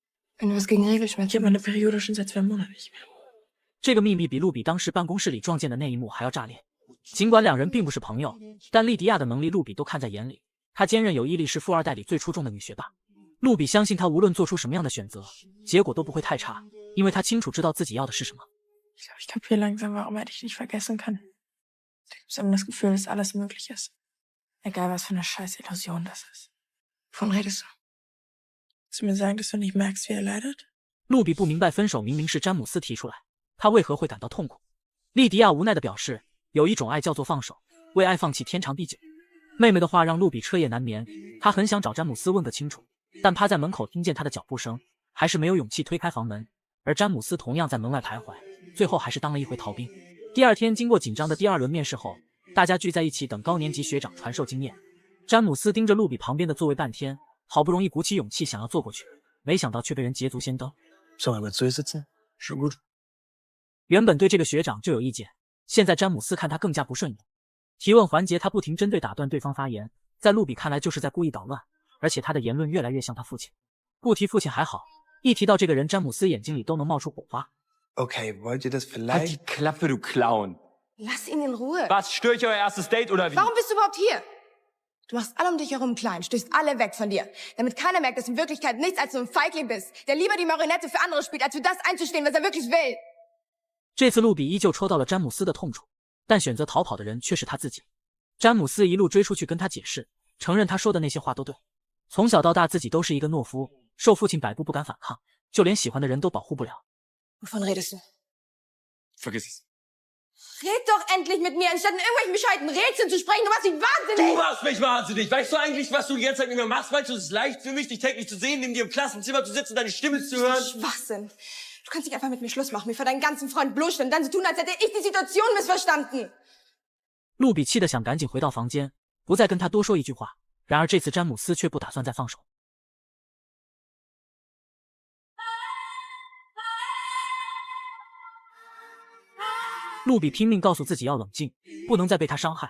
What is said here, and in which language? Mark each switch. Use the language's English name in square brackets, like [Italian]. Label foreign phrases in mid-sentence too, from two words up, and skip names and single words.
[Chinese] 这个秘密比露比当时办公室里撞见的那一幕还要炸裂。尽管两人并不是朋友，但莉迪亚的能力露比都看在眼里，她坚韧有毅力，是富二代里最出众的女学霸。露比相信她无论做出什么样的选择，结果都不会太差，因为她清楚知道自己要的是什么。 [German] Ich kapiere langsam, warum er dich nicht vergessen kann. Du gibst ihm das Gefühl, dass alles möglich ist. Egal, was für eine scheiß Illusion das ist. Wovon redest du? Willst du mir sagen, dass du nicht merkst, wie er leidet? [Chinese] 露比不明白分手明明是詹姆斯提出来，他为何会感到痛苦？莉迪亚无奈地表示，有一种爱叫做放手，为爱放弃天长地久。妹妹的话让露比彻夜难眠，她很想找詹姆斯问个清楚，但趴在门口听见他的脚步声，还是没有勇气推开房门。而詹姆斯同样在门外徘徊，最后还是当了一回逃兵。第二天，经过紧张的第二轮面试后，大家聚在一起等高年级学长传授经验。詹姆斯盯着露比旁边的座位半天，好不容易鼓起勇气想要坐过去，没想到却被人捷足先登。 [German] Sollen wir zu ihr sitzen? Schon gut. [Chinese] 原本对这个学长就有意见，现在詹姆斯看他更加不顺眼。提问环节，他不停针对打断对方发言，在露比看来就是在故意捣乱，而且他的言论越来越像他父亲。不提父亲还好，一提到这个人，詹姆斯眼睛里都能冒出火花。 [German] Okay, wollt ihr das Halt vielleicht? die Klappe, du Clown. Lass ihn in Ruhe. Was, störe ich euer erstes Date oder wie? Warum bist du überhaupt hier? Du machst alle um dich herum klein, stößt alle weg von dir, damit keiner merkt, dass du in Wirklichkeit nichts als so ein Feigling bist, der lieber die Marionette für andere spielt, als für das einzustehen, was er wirklich will. [Chinese] 这次露比依旧戳到了詹姆斯的痛处，但选择逃跑的人却是他自己。詹姆斯一路追出去跟他解释，承认他说的那些话都对。从小到大自己都是一个懦夫，受父亲摆布不敢反抗，就连喜欢的人都保护不了。 [German] Wovon redest du? Vergiss es. Red doch endlich mit mir, anstatt in irgendwelchen bescheuerten Rätseln zu sprechen. Du machst mich wahnsinnig! Du machst mich wahnsinnig! Weißt du eigentlich, was du die ganze Zeit mit mir machst? Meinst du, es ist leicht für mich, dich täglich zu sehen, neben dir im Klassenzimmer zu sitzen, deine Stimme zu hören? Schwachsinn. Du kannst nicht einfach mit mir Schluss machen, mir vor deinen ganzen Freunden bloßstellen und dann so tun, als hätte ich die Situation missverstanden. [Chinese] 露比气得想赶紧回到房间，不再跟他多说一句话。然而这次詹姆斯却不打算再放手。露比拼命告诉自己要冷静，不能再被他伤害。